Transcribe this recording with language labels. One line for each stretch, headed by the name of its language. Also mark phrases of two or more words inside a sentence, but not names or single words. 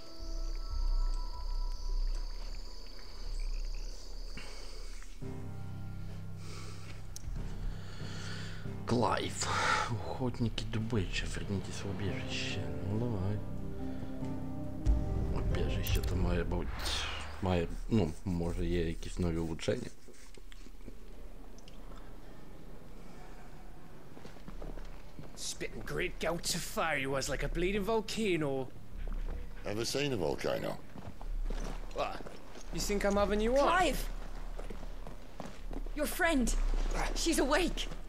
Russian: Клайв. Охотники добычи, вернитесь в убежище. Ну давай.
Ukrainian: Убежище-то має бути. Має, ну, може є якісь нові улучшення.
English: Spitting great gouts of fire he was, like a bleeding volcano. Ever seen a volcano? What? You think I'm having you on? Clive! Your friend. She's awake.